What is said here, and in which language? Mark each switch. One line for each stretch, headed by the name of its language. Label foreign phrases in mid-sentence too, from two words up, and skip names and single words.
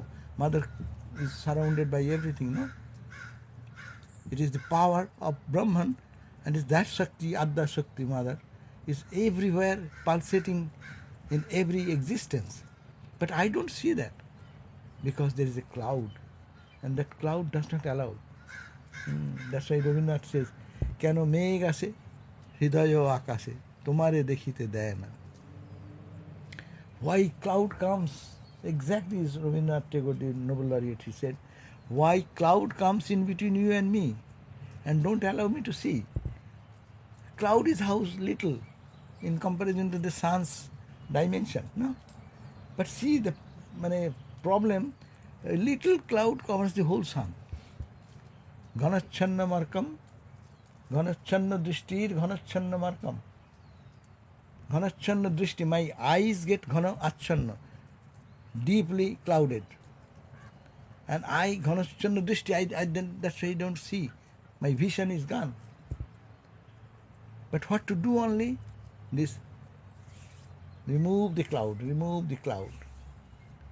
English: Mother is surrounded by everything, no? It is the power of Brahman, and is that Shakti, Adda Shakti, Mother, is everywhere pulsating in every existence. But I don't see that, because there is a cloud, and that cloud does not allow. That's why Rabindranath says,
Bangla: কেন মেঘ আসে, হৃদয় আকাশে, তোমারে দেখিতে দেয় না.
English: Why cloud comes? Exactly as Rabindranath Tagore, the Nobel laureate, he said, why cloud comes in between you and me and don't allow me to see? Cloud is how little in comparison to the sun's dimension, no? But see the problem, a little cloud covers the whole sun.
Bangla: ঘনাচ্ছন্ন মার্কম, ঘনাচ্ছন্ন দৃষ্টির, ঘনাচ্ছন্ন মার্কম. ঘনাচ্ছন্ন দৃষ্টি,
English: my eyes get
Bangla: ঘন আচ্ছন্ন,
English: deeply clouded. And
Bangla: ঘনাচ্ছন্ন দৃষ্টি,
English: that's why I don't see. My vision is gone. But what to do only? This, remove the cloud, remove the cloud.